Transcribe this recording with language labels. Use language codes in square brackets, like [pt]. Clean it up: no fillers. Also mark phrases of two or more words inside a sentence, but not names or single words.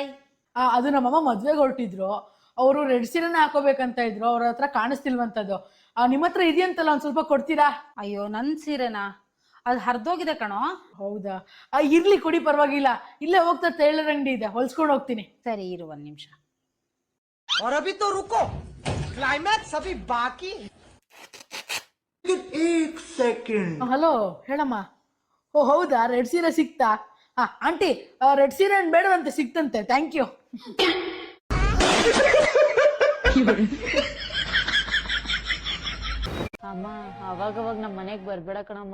[kn] ಅದು ನಮ್ಮಮ್ಮ ಮದ್ವೆಗೆ ಹೊರಟಿದ್ರು, ಅವರು ರೆಡ್ ಸೀರೆನ ಹಾಕೋಬೇಕಂತ ಇದ್ರು, ಅವ್ರ ಹತ್ರ ಕಾಣಿಸ್ತಿಲ್ವಂತದ್ದು. ನಿಮ್ಮ ಹತ್ರ ಇದೆಯಂತಲ್ಲ, ಒಂದ್ ಸ್ವಲ್ಪ ಕೊಡ್ತೀರಾ? ಅಯ್ಯೋ, ನನ್ ಸೀರೆನಾ? ಅದು ಹರಿದೋಗಿದೆ ಕಣೋ. ಹೌದಾ? ಇರ್ಲಿ ಕೊಡಿ, ಪರವಾಗಿಲ್ಲ. ಇಲ್ಲೇ ಹೋಗ್ತಾ ಟೈಲರ್ ಅಂಗಡಿ ಇದೆ, ಹೊಲ್ಸ್ಕೊಂಡು ಹೋಗ್ತೀನಿ. ಸರಿ, ಇರು ಒಂದ್ ನಿಮಿಷ. [hi] और अभी तो रुको, क्लाइमैक्स अभी बाकी. [kn] ಹಲೋ, ಹೇಳಮ್ಮ. ಓ ಹೌದಾ, ರೆಡ್ ಸೀರೆ ಸಿಕ್ತಾ? ಆಂಟಿ, ರೆಡ್ ಸೀರೆ ಏನ್ ಬೇಡವಂತೆ, ಸಿಕ್ತಂತೆ. [en] thank you. [kn] ಅಮ್ಮ, ಅವಾಗವಾಗ ನಮ್ಮ ಮನೆಗ್ ಬರ್ಬೇಡ ಕಣಮ್ಮ.